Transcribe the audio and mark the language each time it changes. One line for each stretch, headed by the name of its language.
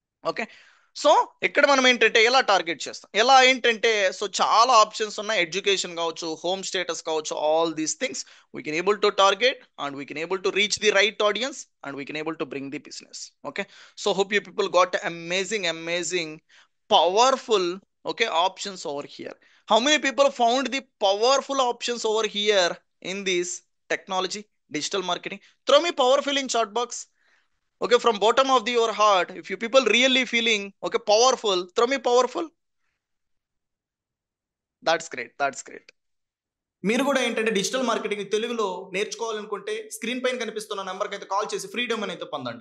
Telugu: Okay, so ఇక్కడ మనం ఏంటంటే ఎలా టార్గెట్ చేస్తాం, ఎలా ఏంటంటే సో చాలా ఆప్షన్స్ ఉన్నాయి. ఎడ్యుకేషన్ కావచ్చు, హోమ్ స్టేటస్ కావచ్చు,
English: All these things we can able to target and we can able to reach the right audience and we can able to bring the business. Okay, so hope you people got amazing powerful, okay, options over here. How many people found the powerful options over here in this technology, digital marketing? Throw me powerful in chat box. Okay, from bottom of your heart, if you people really feeling okay powerful, throw me powerful. That's great, that's great.
Telugu: మీరు కూడా ఏంటంటే digital marketing తెలుగులో నేర్చుకోవాలనుకుంటే screen పైన కనిపిస్తున్న నెంబర్కి అయితే call చేసి freedom అయితే పొందండి.